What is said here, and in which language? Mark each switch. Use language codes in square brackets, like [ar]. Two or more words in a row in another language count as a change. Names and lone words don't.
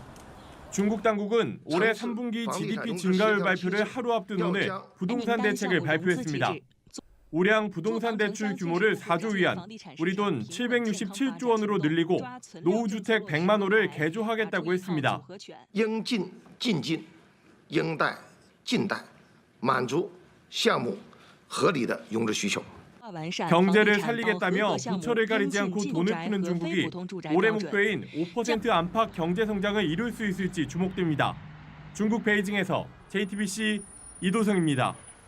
[ko] 중국 당국은 올해 3분기 GDP 증가율 발표를 하루 앞둔 오늘 부동산 대책을 발표했습니다. 우량 부동산 대출 규모를 4조 위안, 우리 돈 767조 원으로 늘리고 노후주택 100만 호를 개조하겠다고 했습니다. [zh] 应进尽进，应贷尽贷，满足项目合理的融资需求。 [ko] 경제를 살리겠다며 부처를 가리지 않고 돈을 푸는 중국이 올해 목표인 5% 안팎 경제 성장을 이룰 수 있을지 주목됩니다. 중국 베이징에서 JTBC 이도성입니다.